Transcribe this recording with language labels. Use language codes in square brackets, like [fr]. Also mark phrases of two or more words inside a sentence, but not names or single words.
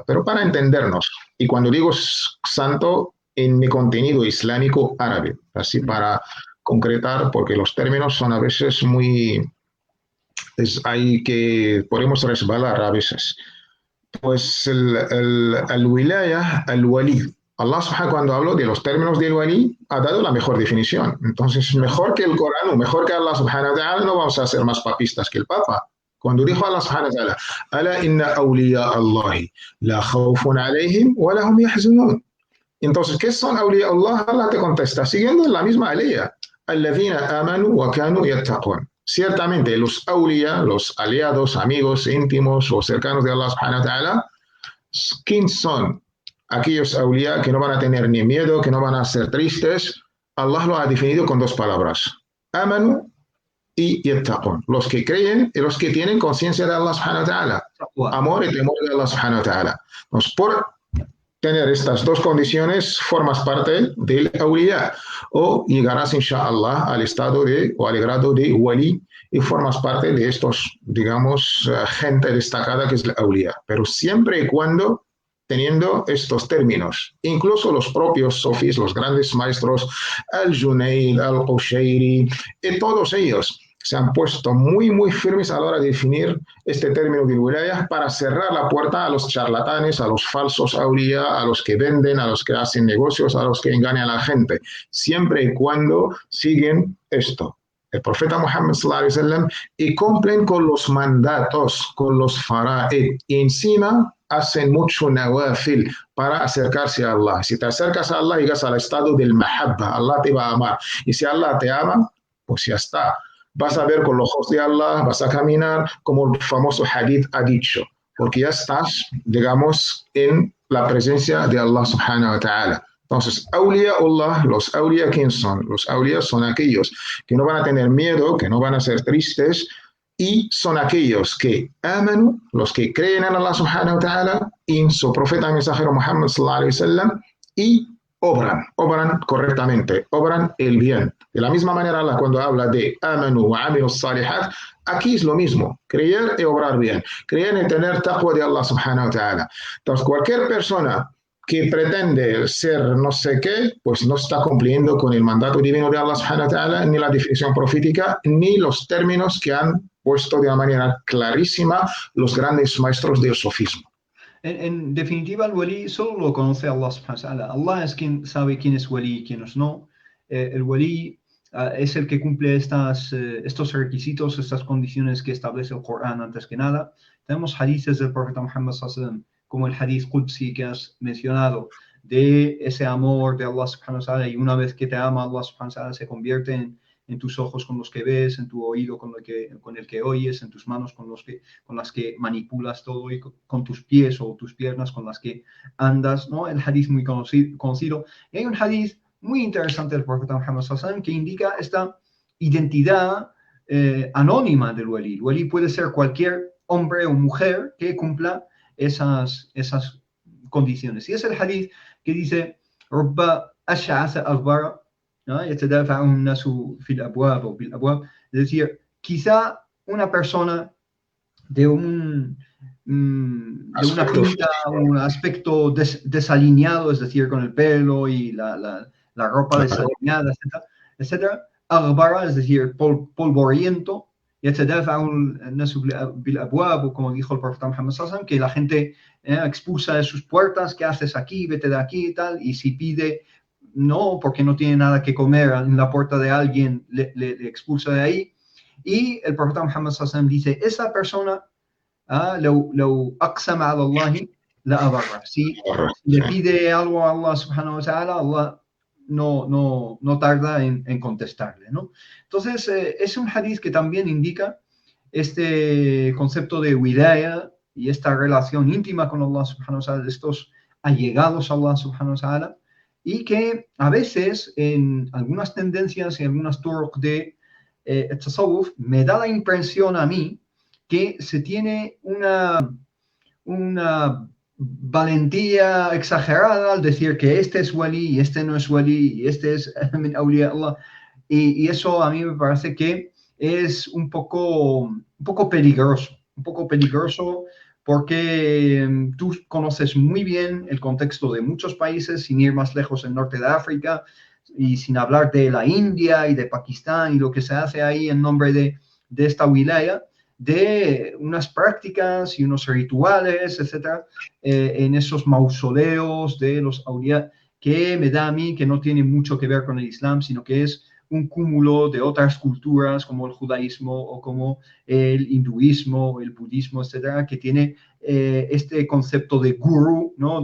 [es] Pero para entendernos, y cuando digo santo, en mi contenido islámico árabe, así para concretar, porque los términos son a veces muy... hay que podemos resbalar a veces. Pues el wilaya, el wali. [ar] الله سبحانه, [es] cuando habló de los términos del wali, ha dado la mejor definición. Entonces, mejor que el Corán o mejor que [ar] الله سبحانه وتعالى, [es] no vamos a ser más papistas que el Papa. Cuando dijo [ar] الله سبحانه وتعالى ألا إن أولياء الله لا خوف عليهم ولا هم يحزنون. [es] Entonces, ¿qué son [ar] أولياء الله? [es] Allah te contesta, siguiendo la misma aliyah. [ar] الذين آمنوا وكانوا يتقون. [es] Ciertamente, los awliya, los aliados, amigos, íntimos o cercanos de [ar] الله سبحانه وتعالى, [es] ¿quién son? Aquellos awliya que no van a tener ni miedo, que no van a ser tristes. Allah lo ha definido con dos palabras. Amanu y yattaqun. Los que creen y los que tienen conciencia de [ar] الله سبحانه وتعالى. [es] Amor y temor de [ar] الله سبحانه وتعالى. [es] Entonces, por tener estas dos condiciones, formas parte del awliya, o llegarás, inshallah, al estado o al grado de wali, y formas parte de estos, digamos, gente destacada que es el awliya. Pero siempre y cuando teniendo estos términos. Incluso los propios sofís, los grandes maestros, Al-Junayd, Al-Qushayri, todos ellos se han puesto muy, muy firmes a la hora de definir este término de wilaya para cerrar la puerta a los charlatanes, a los falsos awliya, a los que venden, a los que hacen negocios, a los que engañan a la gente, siempre y cuando siguen esto. El profeta Muhammad [ar] صلى الله عليه وسلم [es] y cumplen con los mandatos, con los fara'id, y encima hacen mucho nawafil para acercarse a Allah. Si te acercas a Allah, llegas al estado del mahabba, Allah te va a amar. Y si Allah te ama, pues ya está. Vas a ver con los ojos de Allah, vas a caminar como el famoso hadith ha dicho, porque ya estás, digamos, en la presencia de [ar] الله سبحانه وتعالى. Entonces, أولياء الله, [es] los awliya, ¿quién son? Los awliya son aquellos que no van a tener miedo, que no van a ser tristes, y son aquellos que aman, los que creen en [ar] الله سبحانه وتعالى, [es] y en su profeta mensajero Muhammad [ar] صلى الله عليه وسلم, [es] y obran correctamente, obran el bien. De la misma manera, Allah cuando habla de [ar] آمنوا وعملوا صالحات, [es] aquí es lo mismo, creer y obrar bien, creer y tener taqwa de [ar] الله سبحانه وتعالى. [es] Entonces, cualquier persona que pretende ser no sé qué, pues no está cumpliendo con el mandato divino de [ar] الله سبحانه وتعالى, [es] ni la definición profética, ni los términos que han puesto de una manera clarísima los grandes maestros del sofismo. En definitiva, el wali solo lo conoce [ar] الله سبحانه وتعالى. [es] Allah es quien sabe quién es wali y quién no. El wali es el que cumple estos requisitos, estas condiciones que establece el Corán antes que nada. Tenemos hadiths del profeta Muhammad [ar] صلى الله عليه وسلم, [es] como el [ar] حديث قدسي [es] que has mencionado, de ese amor de [ar] الله سبحانه وتعالى, [es] y una vez que te ama [ar] الله سبحانه وتعالى [es] se convierte en tus ojos con los que ves, en tu oído con el que oyes, en tus manos con las que manipulas todo, y con tus pies o tus piernas con las que andas, ¿no? El hadith muy conocido. Y hay un hadith muy interesante del profeta Muhammad [ar] صلى الله عليه وسلم [es] que indica esta identidad anónima del wali. El wali puede ser cualquier hombre o mujer que cumpla esas condiciones. Y es el hadith que dice: [ar] "رب أشعث أكبر, يتدافع الناس في الأبواب أو بالأبواب", [es] es decir, quizá una persona de una pinta, un aspecto desalineado, es decir, con el pelo y la ropa desalineada, etcétera, aghbara, es decir, polvoriento, [ar] يتدافع الناس بالأبواب, [es] como dijo el profeta Muhammad [ar] صلى الله عليه وسلم, [es] que la gente expulsa de sus puertas: ¿qué haces aquí? Vete de aquí y tal. Y si pide no, porque no tiene nada que comer en la puerta de alguien, le expulsa de ahí. Y el profeta Muhammad [ar] صلى الله عليه وسلم [es] dice: esa persona, [ar] لو أقسم على الله لأبره. [es] Si le pide algo a [ar] الله سبحانه وتعالى, [es] Allah no tarda en contestarle, ¿no? Entonces, es un hadith que también indica este concepto de wilaya y esta relación íntima con [ar] الله سبحانه وتعالى, [es] de estos allegados a [ar] الله سبحانه وتعالى, [es] y que a veces en algunas tendencias y algunas turuq de tasawwuf me da la impresión a mí que se tiene una valentía exagerada al decir que este es wali y este no es wali, y este es [ar] من أولياء الله, [es] y eso a mí me parece que es un poco peligroso, porque tú conoces muy bien el contexto de muchos países, sin ir más lejos, el norte de África, y sin hablar de la India y de Pakistán y lo que se hace ahí en nombre de esta wilaya, de unas prácticas y unos rituales, etcétera, en esos mausoleos de los awliya, que me da a mí que no tiene mucho que ver con el Islam, sino que es un cúmulo de otras culturas como el judaísmo o como el hinduismo, el budismo, etcétera, que tiene este concepto de guru, ¿no?